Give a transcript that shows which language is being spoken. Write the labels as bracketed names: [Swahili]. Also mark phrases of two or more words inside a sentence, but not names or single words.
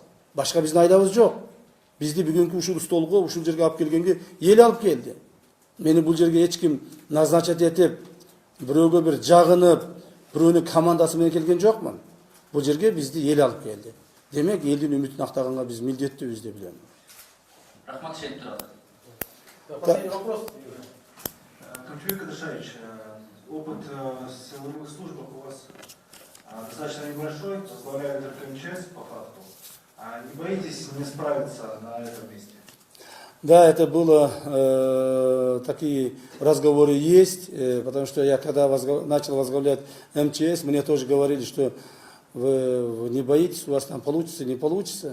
[Kyrgyz] Башка биздин айдабыз жок. Бизди бүгүнкү ушул столго, ушул жерге алып келгенге эл алып келди. Мени бул жерге эч ким назначать этип, бирөөгө бир жагынып, бирөөнүн командасы менен келген жокмун. Бул жерге бизди эл алып келди. Демек, элдин үмүтүн актаганга биз милдеттүүбүз деп билем. Рахмат, Шейх Турат. [Russian] Последний вопрос. Камчыбек Кадышевич, опыт в силовых службах у вас достаточно небольшой, возглавляет только МЧС по факту. Не боитесь не справиться на этом месте? Да, это было, такие разговоры есть, потому что я когда начал возглавлять МЧС, мне тоже говорили, что вы не боитесь, у вас там получится, не получится.